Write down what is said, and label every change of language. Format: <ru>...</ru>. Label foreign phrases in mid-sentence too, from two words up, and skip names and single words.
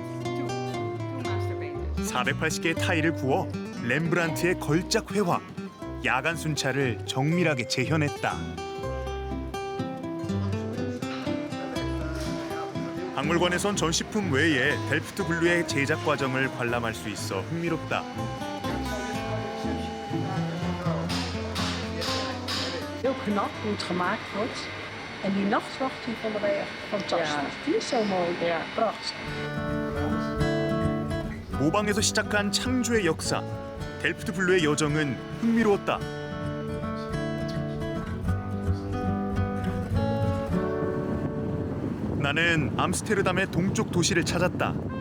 <ko>480개의 타일을 구워 렘브란트의 걸작 회화, 야간 순찰을 정밀하게 재현했다. 박물관에선 전시품 외에 델프트 블루의 제작 과정을 관람할 수 있어 흥미롭다.</ko> <nl>Heel knap hoe het gemaakt wordt. En die nachtwacht die vonden wij echt fantastisch. Die is zo mooi. Ja, prachtig.</nl> <ko>모방에서 시작한 창조의 역사, 델프트 블루의 여정은 흥미로웠다. 나는 암스테르담의 동쪽 도시를 찾았다.</ko>